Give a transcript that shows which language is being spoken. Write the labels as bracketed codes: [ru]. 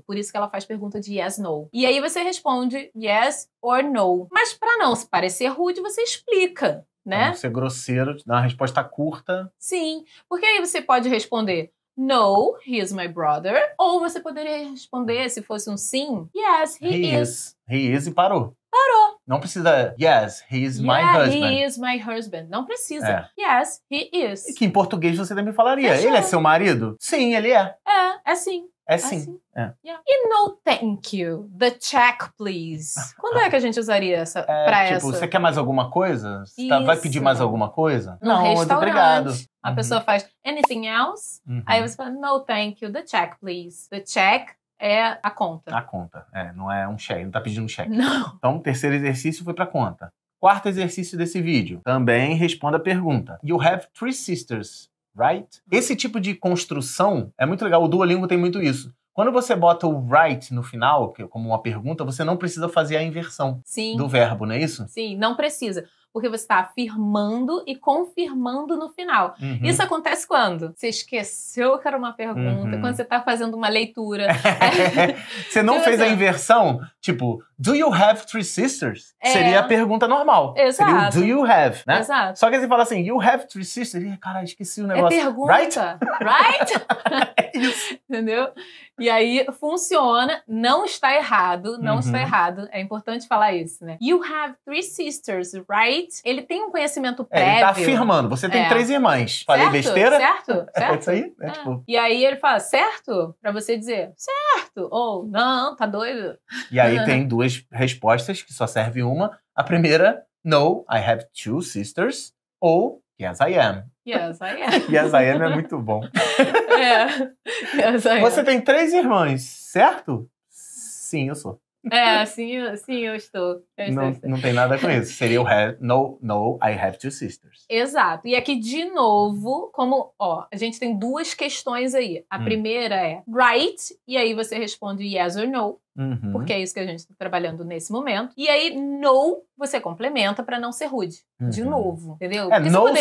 [pt] Por isso que ela faz pergunta de yes, no. E aí você responde yes or no. Mas pra não se parecer rude, você explica. Né? Não ser grosseiro, dar uma resposta curta. Sim, porque aí você pode responder [en] no, he is my brother. [pt] Ou você poderia responder, se fosse um sim, [en] yes, he is. He is [pt] e parou. Não precisa, [en] yes, he is my husband. He is my husband. [pt] Não precisa. [en] Yes, he is. [pt] E que em português você também falaria, ele é seu marido? Sim, ele é. É sim. É sim. [en] Yeah. E no thank you, the check please. [pt] Quando é que a gente usaria essa pra tipo, essa? Você quer mais alguma coisa? Vai pedir mais alguma coisa? Não, muito obrigado. A pessoa faz [en] anything else, [pt] aí você fala [en] no thank you, the check please. [pt] The check é a conta. A conta, não é um cheque, não tá pedindo um cheque. Não. Então, o terceiro exercício foi pra conta. Quarto exercício desse vídeo, também responda a pergunta. [en] You have 3 sisters, right? [pt] Esse tipo de construção é muito legal, o Duolingo tem muito isso. Quando você bota o right no final, como uma pergunta, você não precisa fazer a inversão do verbo, não é isso? Sim, não precisa. Porque você está afirmando e confirmando no final. Isso acontece quando? Você esqueceu que era uma pergunta, quando você está fazendo uma leitura. Você não fez a inversão? Tipo, [en] do you have three sisters? [pt] Seria a pergunta normal. Exato. Seria o do you have, né? Exato. Só que você fala assim, [en] you have three sisters? [pt] Ih, caralho, esqueci o negócio. É pergunta. [en] Right? Right? [pt] Isso. Entendeu? E aí, funciona, não está errado, não está errado. É importante falar isso, né? [en] You have three sisters, right? [pt] Ele tem um conhecimento prévio. Ele tá afirmando, você tem 3 irmãs. Falei besteira? Certo? É isso aí? Tipo... E aí ele fala, certo? Pra você dizer, certo. Ou, não, tá doido. E aí tem 2 respostas, que só serve uma. A primeira, [en] no, I have 2 sisters. [pt] Ou, [en] yes, I am. Yes, I am. Yes, I am [pt] é muito bom. [en] Yes, I am. [pt] Você tem 3 irmãs, certo? Sim, eu sou. Sim, eu estou. Não tem nada com isso. Seria o [en] have, no, I have 2 sisters. [pt] Exato. E aqui, de novo, como, a gente tem 2 questões aí. A primeira é right, e aí você responde yes or no, porque é isso que a gente está trabalhando nesse momento. E aí, no, você complementa para não ser rude. De novo, entendeu? Porque [en] no [pt] você